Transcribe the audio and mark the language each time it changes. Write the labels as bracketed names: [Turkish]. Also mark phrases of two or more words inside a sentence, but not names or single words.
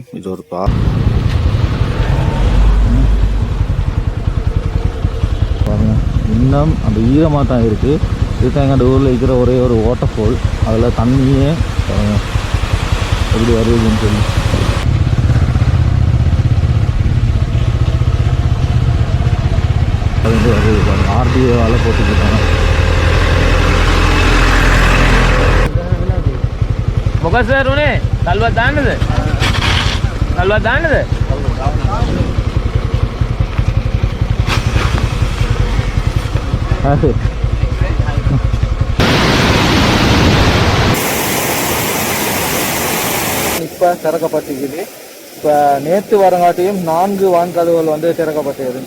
[Tamil] இது ஒரு பாருங்க, இன்னும் அந்த ஈரமாக தான் இருக்குது. இதுதான் எங்கள் ஊரில் இருக்கிற ஒரே ஒரு [English] water fall. [Tamil] அதில் தண்ணியே பாருங்கள் எப்படி வருதுன்னு சொல்லி. அது வந்து வருது பாருங்கள். ஆர்டிஓவால் போட்டுக்கிட்டாங்க. [Sinhala] මොකද සර් උනේ? කල්වත් දාන්නද? කල්වත් දාන්නද? [Tamil] அது இப்போ திறக்கப்பட்டிருக்குது. இப்போ நேற்று வரங்காட்டியும் 4 வான்கதவுகள் வந்து திறக்கப்பட்டு இருந்துச்சு.